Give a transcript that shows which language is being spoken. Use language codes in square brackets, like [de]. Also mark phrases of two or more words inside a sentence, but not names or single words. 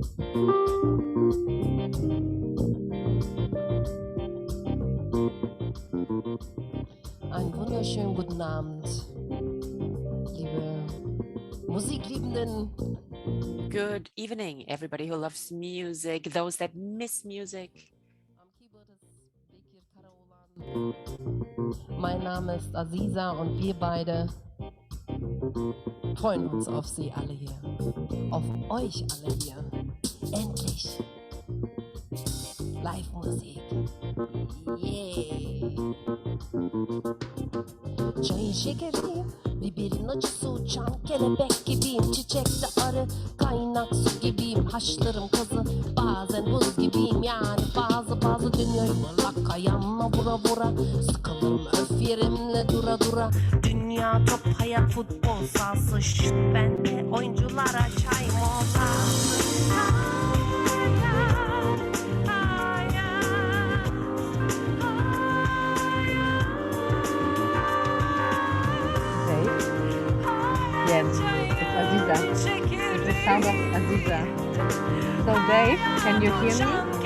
[de] Einen wunderschönen guten Abend, liebe Musikliebenden. [en] Good evening, everybody who loves music, those that miss music. [de] Mein Name ist Aziza und wir beide freuen uns auf Sie alle hier, auf euch alle hier. Endlich Live-Musik. Yeah. [tr] Çayın şekeriyim, biberin acısı uçan kelebek gibiyim. Çiçekte arı, kaynak su gibiyim. Haşlarım kazı, bazen buz gibiyim. Yani bazı dünya yuvarlak ayağımla vura vura. Sıkılırım öf yerimle dura dura. Dünya top, hayat futbol sahası. Şşt ben de oyunculara çay molası. [en] Yes, it's Aziza. It's the sound of Aziza. So Dave, can you hear me?